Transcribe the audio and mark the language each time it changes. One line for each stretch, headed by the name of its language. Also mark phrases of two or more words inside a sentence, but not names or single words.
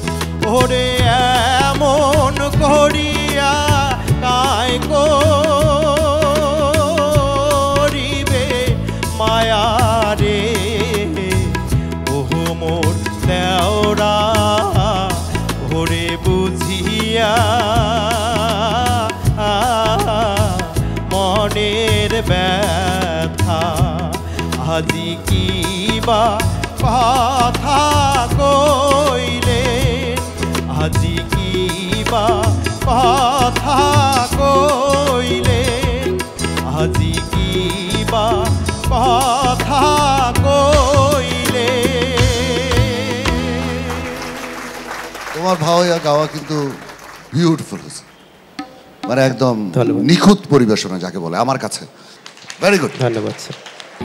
Rangpuri: ওরে এমন করিয়া কায় করিবে মায়া রে, ওহো মোর দেওরা ওরে বুঝিয়া মনের ব্যথা। আজি কিবা কথা কইলেন, আজি কিবা কথা কইলেন, আজি কিবা কথা কইলেন।
Bangla: তোমার ভাওয়াইয়া গাওয়া কিন্তু বিউটিফুল হয়েছে, মানে একদম ধন্যবাদ। নিখুঁত পরিবেশনা যাকে বলে আমার কাছে।
English: very good,
Bangla: ধন্যবাদ স্যার।